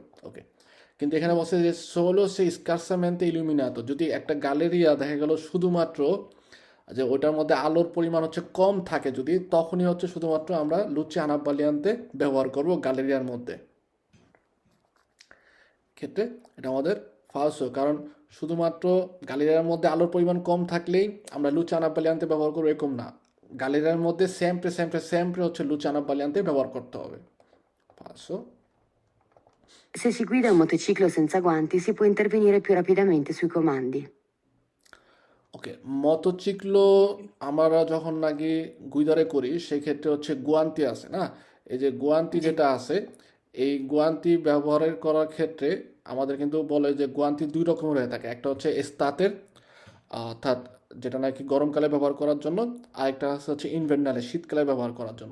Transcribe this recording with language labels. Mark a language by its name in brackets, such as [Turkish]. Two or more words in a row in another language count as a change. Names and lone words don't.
[Bangla] ওকে, কিন্তু এখানে বলছে যে [Italian] solo se scarsamente illuminato, [Bangla] যদি একটা গ্যালেরিয়া দেখা গেল শুধুমাত্র যে ওইটার মধ্যে আলোর পরিমাণ হচ্ছে কম থাকে, যদি তখনই হচ্ছে শুধুমাত্র আমরা [Italian] luci anabbaglianti [Bangla] ব্যবহার করব গ্যালেরিয়ার মধ্যে। ক্ষেত্রে এটা আমাদের ফালসো, কারণ শুধুমাত্র গ্যালেরিয়ার মধ্যে আলোর পরিমাণ কম থাকলেই আমরা [Italian] luci anabbaglianti [Bangla] ব্যবহার করবো এরকম না, গ্যালেরিয়ার মধ্যে সেমপ্রে হচ্ছে [Italian] luci anabbaglianti [Bangla] ব্যবহার করতে হবে। ফালসো। [Italian] Se si guida un motociclo senza guanti, si può intervenire più rapidamente sui comandi. [Bangla] ওকে, মোটরসাইকেল আমরা যখন নাকি গুইদারে করি সেক্ষেত্রে হচ্ছে গুয়ান্তি আছে না, এই যে গুয়ান্তি যেটা আছে, এই গুয়ান্তি ব্যবহারের করার ক্ষেত্রে আমাদের কিন্তু বলে যে গুয়ান্তি দুই রকমের হয়ে থাকে, একটা হচ্ছে এস্তাতের, অর্থাৎ যেটা নাকি গরমকালে ব্যবহার করার জন্য, আরেকটা হচ্ছে ইনভার্নালে শীতকালে ব্যবহার করার জন্য।